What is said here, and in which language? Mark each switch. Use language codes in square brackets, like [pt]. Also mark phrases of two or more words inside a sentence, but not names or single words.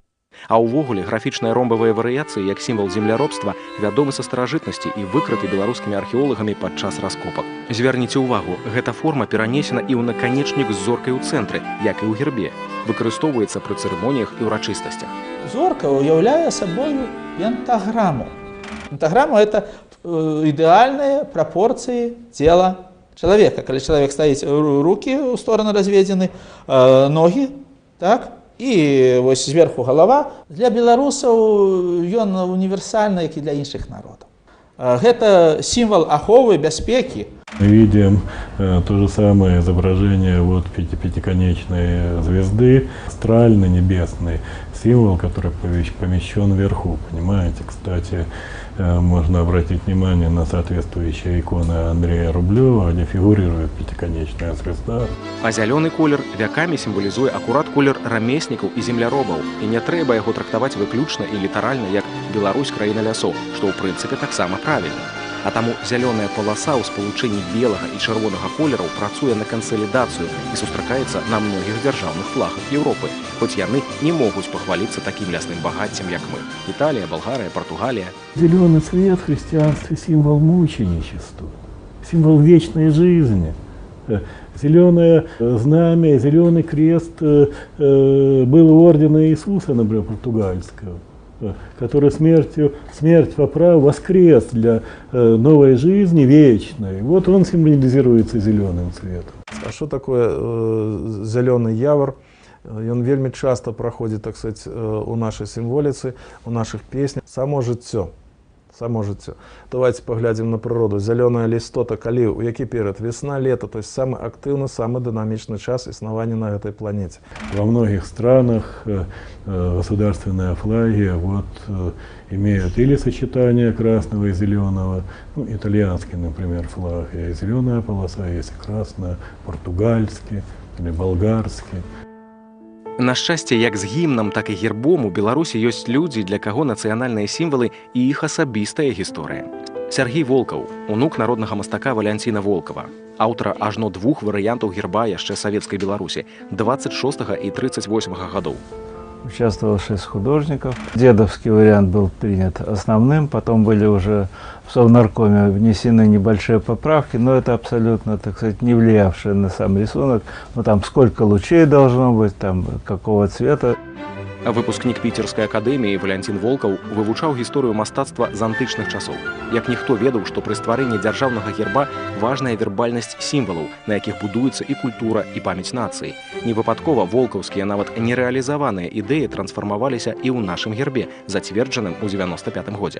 [be] А ўвогуле графічныя ромбавыя варыяцыі, як сімвал земляробства, вядомы са старажытнасці і выкрыты беларускімі археолагамі падчас раскопак. Звярніце ўвагу, гэта форма перанесена і ў наканечнік з зоркай у цэнтры, як і ў гербе. Выкарыстоўваецца пры цырымоніях і ўрачыстасцях. Зорка уяўляе сабою пентаграмму. Пентаграмма – [ru] это идеальные пропорции тела человека. Когда человек стоит, руки в стороны разведены, ноги, так, и вот сверху голова. Для белорусов он универсальный, как и для іншых народов. Это символ [be] аховы, бяспеки. [ru] Мы видим то же самое изображение вот пятиконечной звезды, астральный небесный символ, который помещен вверху. Понимаете, кстати, можно обратить внимание на соответствующие иконы Андрея Рублева, где фигурирует пятиконечная звезда. [be] А зялёны колер вякамі сімвалізуе акурат колер рамеснікаў і земляробаў, і не трэба яго трактаваць выключна і літаральна як Беларусь краіна лясоў, што ў прынцыпе таксама правільна. А таму зялёная паласа ў спалучэнні белага і чырвонага колераў працуе на кансалідацыю і сустракаецца на многіх дзяржаўных флагах Еўропы, хоць яны не могуць пахваліцца такім лясным багаццем, як мы. [ru] Італія, Балгария, Португалия. Зеленый цвет в христианстве – символ мученичества, символ вечной жизни. Зеленое знамя, зеленый крест был у ордена Иисуса, например, португальского, который смерть по праву воскрес для новой жизни вечной. Вот он символизируется зеленым цветом. А что такое зеленый явор? Он вельми часто проходит, так сказать, у нашей символицы, у наших песнях. [be] Само жыццё. Само жыццё. [ru] Давайте поглядим на природу. Зеленая листота, [be] калі, у які перыяд? [ru] Весна, лето, то есть самый активный, самый динамичный час існавання на этой планете. Во многих странах государственные флаги имеют или сочетание красного и зеленого, ну, итальянский, например, флаг, есть зеленая полоса, есть красная, португальский или болгарский. [be] На шчасце, як з гімнам, так і гербом у Беларусі ёсць людзі, для каго нацыянальныя сімвалы і іх асабістая гісторыя. Сергей Волкаў, унук народнага мастака Валянціна Волкава, аўтара ажно 2 варыянтаў герба яшчэ савецкай Беларусі 26 і 38 гадоў. [ru] Участвовало 6 художников. Дедовский вариант был принят основным, потом были уже в Совнаркоме внесены небольшие поправки, но это абсолютно, так сказать, не влиявшие на сам рисунок. Ну, там сколько лучей должно быть, там какого цвета. [be] Выпускнік піцерскай акадэміі Валянцін Волкаў вывучаў гісторыю мастацтва з антычных часоў. Як ніхто ведаў, што пры стварэнні дзяржаўнага герба важная вербальнасць сімвалаў, на якіх будуецца і культура, і памяць нацыі. Невыпадкова волкаўскія нават нерэалізаваныя ідэі трансфармаваліся і ў нашым гербе, зацверджаным у 95-м годзе.